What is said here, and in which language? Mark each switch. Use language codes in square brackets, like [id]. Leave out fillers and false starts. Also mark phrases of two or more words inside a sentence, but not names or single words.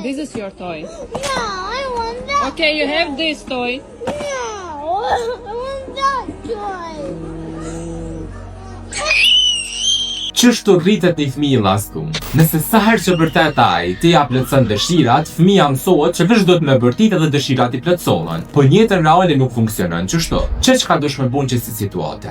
[en] This is your toy. No, I want that. Okay, you have this toy. No, I want that toy. [sq] Çështu rritet një fëmijë llastu. Nëse sa herë që vërtet ai ti ja plotson dëshirat, fëmia mësohet që veç do të më bërtit edhe dëshirat i plotsohen. Po në jetën reale nuk funksionon kështu. Çka dush më bën që si situate.